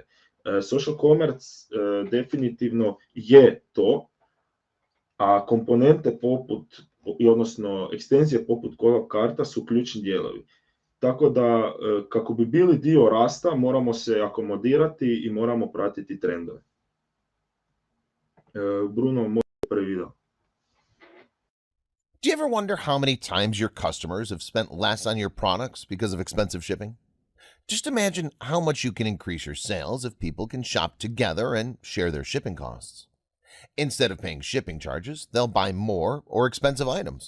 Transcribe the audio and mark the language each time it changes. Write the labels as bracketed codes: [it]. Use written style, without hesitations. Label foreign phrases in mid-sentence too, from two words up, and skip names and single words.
[en] Social commerce [hr] definitivno je to, a komponente odnosno ekstenzije poput CollabCarta su ključni dijelovi. Tako da, kako bi bili dio rasta, moramo se akomodirati i moramo pratiti trendove. Bruno, moj prvi video. [en] Do you ever wonder how many times your customers have spent less on your products because of expensive shipping? Just imagine how much you can increase your sales if people can shop together and share their shipping costs. Instead of paying shipping charges, they'll buy more or expensive items.